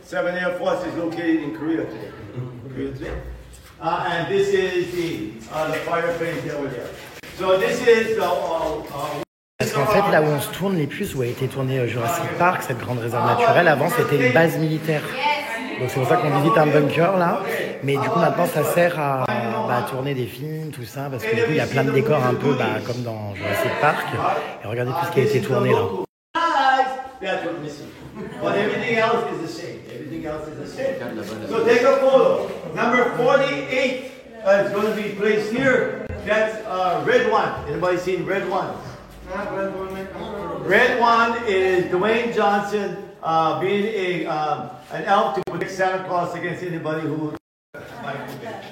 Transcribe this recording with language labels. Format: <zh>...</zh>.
<en>7 Air Force is located in Korea today. And this is the fireplace over there. So this is</en> <fr>Parce qu'en fait, là où on se tourne, les puces où a été tourné Jurassic Park, cette grande réserve naturelle, avant, c'était une base militaire. Donc c'est pour ça qu'on visite un bunker, là. Mais du coup, maintenant, ça sert à tourner des films, tout ça, parce que du coup, il y a plein de décors un peu comme dans Jurassic Park. Et regardez tout ce qui a été tourné, là.</fr> <en>that's what's missing. But everything else is the same. Everything else is the same. So take a photo. Number 48 is going to be placed here. That's red one. Anybody seen red one? Red one is Dwayne Johnson being an elf to protect Santa Claus against anybody who might move in.</en>